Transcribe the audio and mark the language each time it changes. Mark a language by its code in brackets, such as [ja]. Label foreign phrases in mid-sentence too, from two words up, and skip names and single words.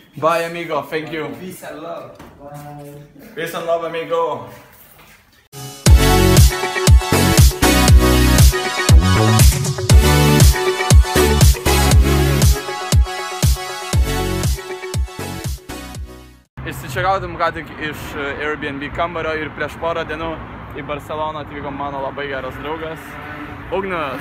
[en] Bye, amigo. Thank you. Peace and love. Bye. Peace and love, amigo. [lt] Išsičekautum ką tik iš Airbnb kambario ir prieš porą dienų į Barceloną atvyko mano labai geras draugas Ugnius.